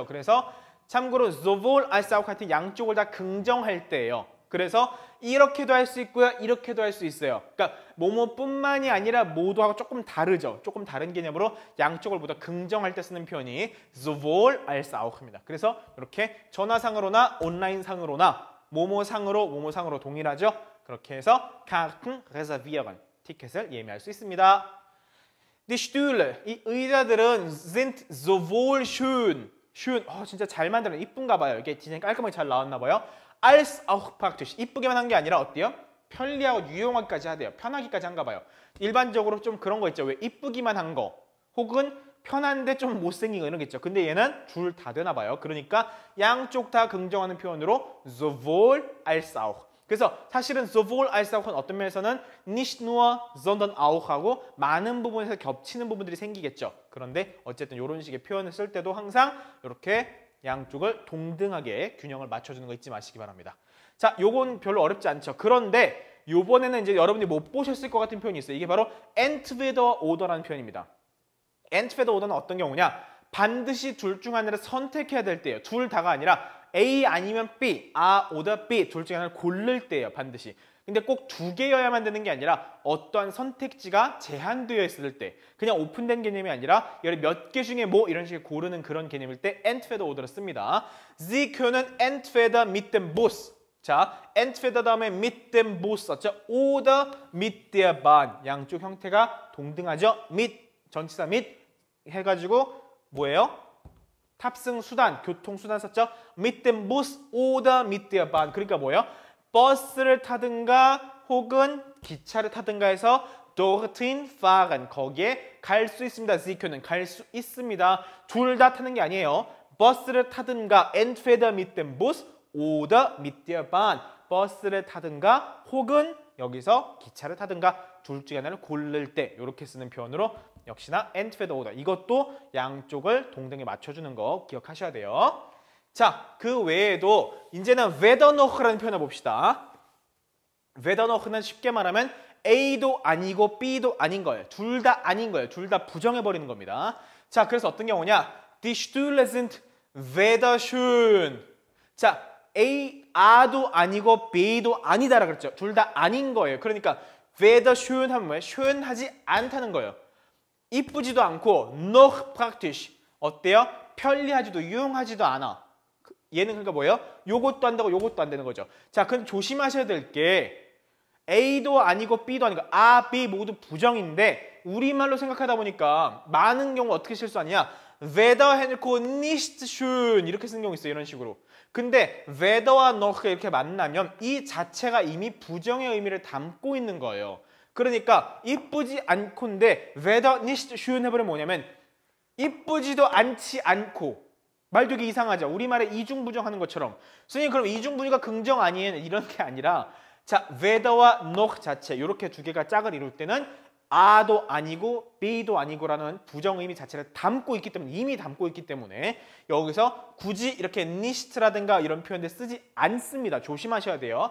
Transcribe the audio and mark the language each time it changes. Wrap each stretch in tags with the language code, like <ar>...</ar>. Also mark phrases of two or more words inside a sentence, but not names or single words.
<ko>그래서 참고로</ko> <de>sowohl als auch</de> <ko>같은 양쪽을 다 긍정할 때예요. 그래서 이렇게도 할 수 있고요. 이렇게도 할 수 있어요. 그러니까 뭐뭐뿐만이 아니라 모두하고 조금 다르죠. 조금 다른 개념으로 양쪽을 모두 긍정할 때 쓰는 표현이</ko> <de>sowohl als auch</de> <ko>입니다. 그래서 이렇게 전화상으로나 온라인상으로나 뭐뭐상으로 동일하죠. 그렇게 해서</ko> <de>Karten reservieren.</de> <ko>티켓을 예매할 수 있습니다.</ko> <de>Die Stühle,</de> <ko>이 의자들은</ko> <de>sind sowohl schön,</de> <ko>진짜 잘 만들어요. 이쁜가 봐요. 이게 디자인 깔끔하게 잘 나왔나 봐요.</ko> <de>als auch praktisch,</de> <ko>이쁘게만 한 게 아니라 어때요? 편리하고 유용하기까지 하대요. 편하기까지 한가 봐요. 일반적으로 좀 그런 거 있죠. 왜 이쁘기만 한 거, 혹은 편한데 좀 못생긴 거 이런 게 있죠. 근데 얘는 둘 다 되나 봐요. 그러니까 양쪽 다 긍정하는 표현으로</ko> <de>sowohl als auch.</de> <ko>그래서 사실은</ko> <de>sowohl als auch</de> <ko>은 어떤 면에서는</ko> <de>nicht nur, sondern auch</de> <ko>하고 많은 부분에서 겹치는 부분들이 생기겠죠. 그런데 어쨌든 이런 식의 표현을 쓸 때도 항상 이렇게 양쪽을 동등하게 균형을 맞춰주는 거 잊지 마시기 바랍니다. 자, 요건 별로 어렵지 않죠. 그런데 요번에는 이제 여러분들이 못 보셨을 것 같은 표현이 있어요. 이게 바로</ko> <de>entweder order</de> <ko>라는 표현입니다.</ko> <de>entweder order</de> <ko>는 어떤 경우냐? 반드시 둘 중 하나를 선택해야 될 때예요. 둘 다가 아니라 A 아니면 B,</ko> <de>A oder B</de> <ko>둘 중에 하나를 고를 때예요. 반드시. 근데 꼭 두 개여야만 되는 게 아니라 어떠한 선택지가 제한되어 있을 때 그냥 오픈된 개념이 아니라 몇 개 중에 뭐 이런 식으로 고르는 그런 개념일 때</ko> <de>entweder order</de> <ko>를 씁니다.</ko> <de>Sie können entweder mit dem Bus 자, entweder 다음에 mit dem Bus 썼죠. oder mit der Bahn</de> <ko>양쪽 형태가 동등하죠. mit 전치사 mit 해가지고 뭐예요? 탑승 수단, 교통수단 썼죠?</ko> <de>mit dem Bus oder mit der Bahn.</de> <ko>그러니까 뭐예요? 버스를 타든가 혹은 기차를 타든가 해서</ko> <de>dorthin fahren.</de> <ko>거기에 갈 수 있습니다.</ko> <de>Sie können</de> <ko>갈 수 있습니다. 둘 다 타는 게 아니에요. 버스를 타든가</ko> <de>entweder mit dem Bus oder mit der Bahn.</de> <ko>버스를 타든가 혹은 여기서 기차를 타든가 둘 중에 하나를 고를 때 이렇게 쓰는 표현으로 역시나</ko> <de>entweder or</de> <ko>이것도 양쪽을 동등에 맞춰주는 거 기억하셔야 돼요. 자, 그 외에도 이제는</ko> <de>weder noch</de> <ko>라는 표현을 봅시다.</ko> <de>weder noch</de> <ko>는 쉽게 말하면 A도 아니고 B도 아닌 거예요. 둘 다 아닌 거예요. 둘 다 부정해버리는 겁니다. 자, 그래서 어떤 경우냐?</ko> <de>Die Stühle sind weder schön.</de> <ko>자, A도 아니고 B도 아니다라 그랬죠. 둘 다 아닌 거예요. 그러니까</ko> <de>weder schön</de> <ko>하면 뭐예요? schön하지 않다는 거예요. 이쁘지도 않고</ko> <de>noch praktisch</de> <ko>어때요? 편리하지도 유용하지도 않아. 얘는 그러니까 뭐예요? 요것도 안 되고 요것도 안 되는 거죠. 자, 그럼 조심하셔야 될 게 A도 아니고 B도 아니고 A, B 모두 부정인데 우리말로 생각하다 보니까 많은 경우 어떻게 실수하냐? weder 해놓고</ko> <de>nicht schön</de> <ko>이렇게 쓰는 경우 있어요. 이런 식으로. 근데 weder와 noch가 이렇게 만나면 이 자체가 이미 부정의 의미를 담고 있는 거예요. 그러니까 이쁘지 않고인데</ko> <de>weder nicht schön</de> <ko>해버리면 뭐냐면 이쁘지도 않지 않고 말 되게 이상하죠. 우리말에 이중부정하는 것처럼. 선생님 그럼 이중부정가 긍정 아니에요? 이런 게 아니라 자 whether와 noch 자체 이렇게 두 개가 짝을 이룰 때는 A도 아니고 B도 아니고라는 부정의미 자체를 담고 있기 때문에 이미 담고 있기 때문에 여기서 굳이 이렇게 nicht라든가 이런 표현들 쓰지 않습니다. 조심하셔야 돼요.</ko>